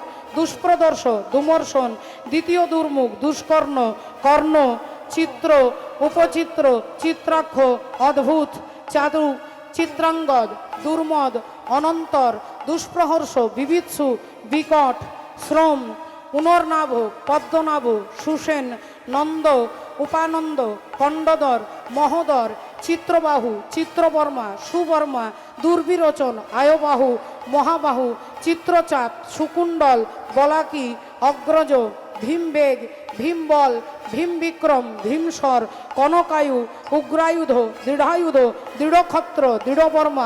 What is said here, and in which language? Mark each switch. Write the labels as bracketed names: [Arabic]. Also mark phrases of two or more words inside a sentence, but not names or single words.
[Bangla] দুষ্প্রদর্শ, দুমর্শন, দ্বিতীয় দুর্মুখ, দুষ্কর্ণ, কর্ণ, চিত্র, উপচিত্র, চিত্রাক্ষ, অদ্ভুত, চারু, চিত্রাঙ্গদ, দুর্মদ, অনন্তর, দুষ্প্রহর্ষ, বিবিৎসু, বিকট, শ্রম, পুনর্নাভ, পদ্মনাভ, সুসেন, নন্দ, উপানন্দ, খণ্ডধর, মহোদর, চিত্রবাহু, চিত্রবর্মা, সুবর্মা, দুর্বিরোচন, আয়বাহু, মহাবাহু, চিত্রচাপ, সুকুণ্ডল, বলাকি, অগ্রজ, ভীমবেগ, ভীমবল, ভীমবিক্রম, ভীমস্বর, কনকায়ু, উগ্রায়ুধ, দৃঢ়ায়ুধ, দৃঢ়ক্ষত্র, দৃঢ়বর্মা,